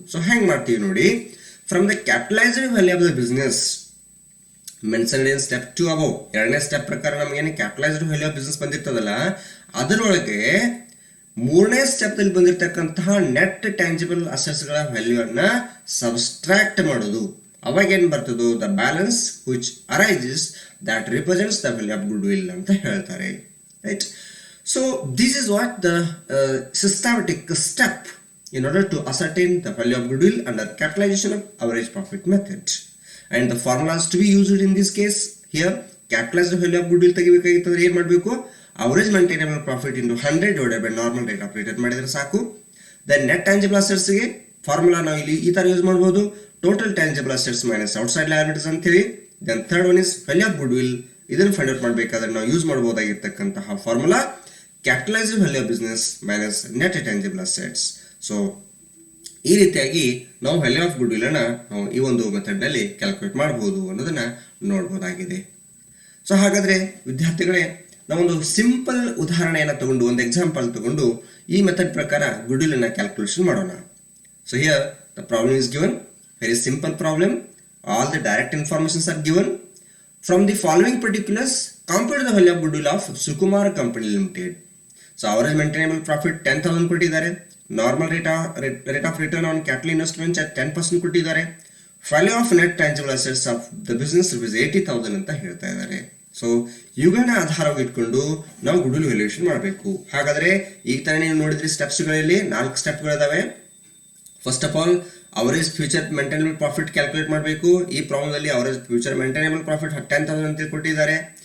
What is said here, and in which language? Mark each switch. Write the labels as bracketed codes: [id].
[kn] So ಹೆಂಗ್ ಮಾಡ್ತೀವಿ ನೋಡಿ, from the capitalised value of the business mentioned in step 2 above, ಎರಡನೇ ಸ್ಟೆಪ್ ಪ್ರಕಾರ ನಮಗೇನು ಕ್ಯಾಪಿಟಲೈಸ್ಡ್ ವ್ಯಾಲ್ಯೂ ಆಫ್ ಬಿಸ್ನೆಸ್ ಬಂದಿರ್ತದಲ್ಲ ಅದರೊಳಗೆ ಮೂರನೇ ಸ್ಟೆಪ್ದಲ್ಲಿ ಬಂದಿರತಕ್ಕಂತಹ ನೆಟ್ ಟ್ಯಾಂಜಿಬಲ್ ಅಸೆಟ್ಸ್ಗಳ ವ್ಯಾಲ್ಯೂವನ್ನು ಸಬ್ಸ್ಟ್ರಾಕ್ಟ್ ಮಾಡೋದು. [en] ಅವಾಗ ಏನು ಬರ್ತದೋ the balance which arises that represents the value of goodwill ಅಂತ ಹೇಳ್ತಾರೆ, right? So this is what the systematic step in order to ascertain the value of goodwill under capitalization of average profit method, and the formulas to be used in this case here. Capitalized value of goodwill ತೆಗಿಬೇಕಾಗಿತ್ತಂದ್ರೆ ಏನು ಮಾಡಬೇಕು, average maintainable profit into 100 divided by normal rate of return ಮಾಡಿದ್ರೆ ಸಾಕು. then net tangible assets ಗೆ formula ನಾವು ಇಲ್ಲಿ ಈ ತರ ಯೂಸ್ ಮಾಡಬಹುದು, total tangible assets minus outside liabilities ಅಂತ ಹೇಳಿ. then third one is value of goodwill. [kn] ಇದನ್ನು ಫೈಂಡ್ ಔಟ್ ಮಾಡಬೇಕಾದ್ರೆ ನಾವು use ಮಾಡಬಹುದಾಗಿರ್ತಕ್ಕಂತಹ formula capitalised value of business minus net tangible assets. So ಈ ರೀತಿಯಾಗಿ ನಾವು ವ್ಯಾಲ್ಯೂ ಆಫ್ ಗುಡ್ವಿಲ್ ಅನ್ನ ನಾವು ಈ ಒಂದು ಮೆಥಡ್ ನಲ್ಲಿ ಕ್ಯಾಲ್ಕುಲೇಟ್ ಮಾಡಬಹುದು ಅನ್ನೋದನ್ನ ನೋಡಬಹುದಾಗಿದೆ. ಸೊ ಹಾಗಾದ್ರೆ ವಿದ್ಯಾರ್ಥಿಗಳೇ, ನಾವೊಂದು ಸಿಂಪಲ್ ಉದಾಹರಣೆಯನ್ನು ತಗೊಂಡು ಒಂದು ಎಕ್ಸಾಂಪಲ್ ತಗೊಂಡು ಈ ಮೆಥಡ್ ಪ್ರಕಾರ ಗುಡ್ವಿಲ್ ಅನ್ನ ಕ್ಯಾಲ್ಕುಲೇಷನ್ ಮಾಡೋಣ. [en] So here the problem is given, very simple problem. All the direct informations are given. From the following particulars, compute the value of goodwill of Sukumar Company Limited. So average maintainable profit 10,000 ಕೊಟ್ಟಿದ್ದಾರೆ, normal rate of return on capital investment at 10% ಕೊಟ್ಟಿದ್ದಾರೆ, value of net tangible assets of the business rupees 80,000 ಅಂತ ಹೇಳ್ತಾ ಇದ್ದಾರೆ. [kn] So ಇವುಗಳನ್ನ ಆಧಾರವಾಗಿ ಇಟ್ಕೊಂಡು ನಾವು goodwill valuation ಮಾಡಬೇಕು. ಹಾಗಾದ್ರೆ ಈಗ ತಾನೇ ನೀವು ನೋಡಿದ್ರಿ ಸ್ಟೆಪ್ಸ್ಗಳಲ್ಲಿ 4 ಸ್ಟೆಪ್ಗಳಿದಾವೆ. First of all average future maintainable profit calculate ಮಾಡಬೇಕು. ಈ ಪ್ರಾಬ್ಲಮ್ದಲ್ಲಿ ಅವರೇಜ್ ಫ್ಯೂಚರ್ ಮೇಂಟೈನಬಲ್ ಪ್ರಾಫಿಟ್ 10,000 ಅಂತ ಕೊಟ್ಟಿದ್ದಾರೆ.